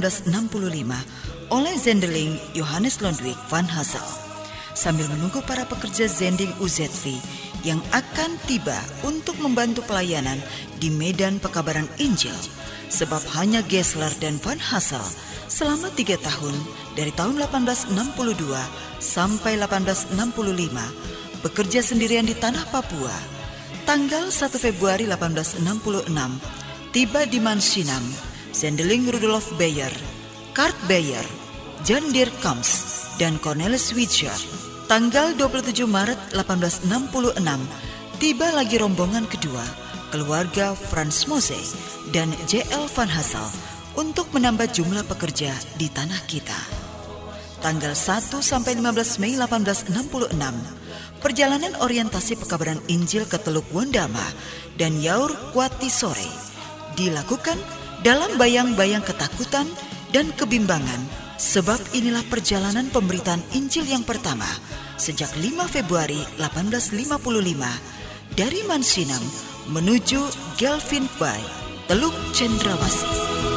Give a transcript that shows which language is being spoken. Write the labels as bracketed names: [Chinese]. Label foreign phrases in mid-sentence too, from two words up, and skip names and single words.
[Indonesian] 1865 oleh Zendeling Johannes Ludwig van Hassel sambil menunggu para pekerja zending UZV yang akan tiba untuk membantu pelayanan di medan pekabaran Injil, sebab hanya Gessler dan Van Hassel selama 3 tahun dari tahun 1862 sampai 1865 bekerja sendirian di tanah Papua. Tanggal 1 Februari 1866 tiba di Mansinam Zendeling Rudolf Beyer, Kurt Beyer, John Dirk Combs, dan Cornelis Witscher. Tanggal 27 Maret 1866 tiba lagi rombongan kedua, keluarga Franz Mose dan J.L. Van Hassel untuk menambah jumlah pekerja di tanah kita. Tanggal 1 sampai 15 Mei 1866, perjalanan orientasi pekabaran Injil ke Teluk Wondama dan Yaur Kuati Sore dilakukan dalam bayang-bayang ketakutan dan kebimbangan, sebab inilah perjalanan pemberitaan Injil yang pertama sejak 5 Februari 1855 dari Mansinam menuju Gelfin Bay, Teluk Cendrawasih.